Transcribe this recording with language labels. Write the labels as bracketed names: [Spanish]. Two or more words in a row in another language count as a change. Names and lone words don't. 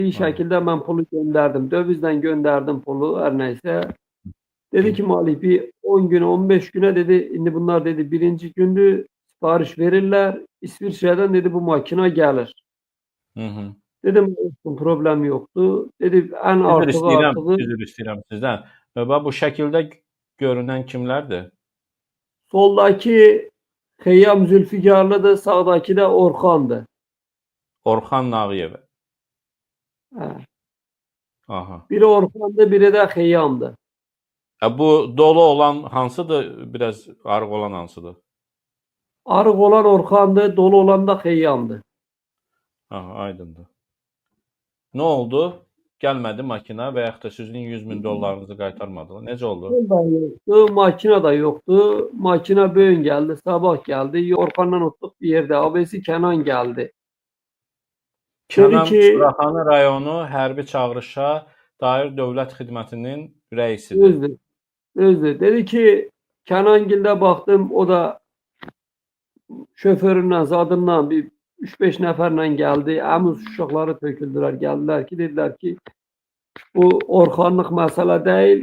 [Azerbaijani] Aha. şəkildə mən pulu göndərdim. Dövizlə [Turkish] gönderdim pulu, [Azerbaijani] hər nəysə. Dedi Hı. ki Malih bir 10 gün 15 güne dedi indi bunlar dedi birinci gündü sipariş verirler. [Turkish] İsviçre'den dedi bu makina gelir. Hı hı. Dedim olsun problem yoktu. [Azerbaijani] Dedi en Üzr artığı istəyirəm, artığı üzr istəyirəm sizdən. Bax bu şəkildə görünən kimlərdir? [Turkish] soldaki Xeyyam Zülfikarlı'dır, sağdaki de Orxan'dı. Orxan Nağıyev. Hə. Aha. Biri Orxan'dı, biri de Xeyyam'dı. [Azerbaijani] Bu dolu olan hansıdır? Biraz arıq olan hansıdır? Arıq olan Orxan'dı, dolu olan da Xeyyam'dı. Aha, aydındır. Nə oldu? Gəlmədi makina və yaxud da sizin 100 min dollarınızı qaytarmadılar. Necə oldu? [Turkish] Yol da yoktu, makina da yoktu. Makina bugün geldi, sabah geldi. Orxan'dan otluq bir yerde. Abisi Kenan geldi. Dedi Kənan ki, [Azerbaijani] Suraxanı rayonu hərbi çağırışa dair dövlət xidmətinin rəisidir. düzdür, düzdür. Dedi ki, Kenangil'de baktım, o da şoföründen, zadından bir 3-5 nəfərlə geldi. Əmiz uşaqları töküldülər, [Turkish] geldiler ki, dediler ki, [Azerbaijani] bu Orxanlıq məsələ değil.